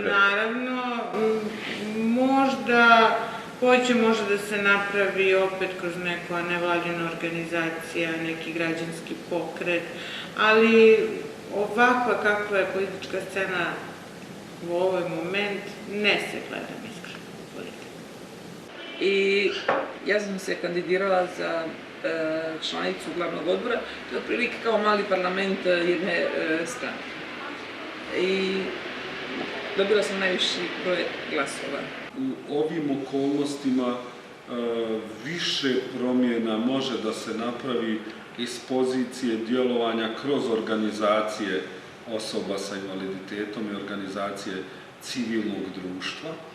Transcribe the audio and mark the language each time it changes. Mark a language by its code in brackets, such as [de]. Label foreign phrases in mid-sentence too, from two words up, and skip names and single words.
[sr] Наравно, можда [mk] повеќе може да се направи опет кроз некоја невладина организација, неки граѓански покрет, али оваква каква е политичка сцена во овој момент не се гледам искрено во политика. И јас сум се кандидирала за [bs] članicu glavnog odbora, to je otprilike kao mali parlament jedne strane. I dobila sam najviši broj glasova. U ovim okolnostima više promjena može da se napravi iz pozicije djelovanja kroz organizacije osoba sa invaliditetom i organizacije civilnog društva.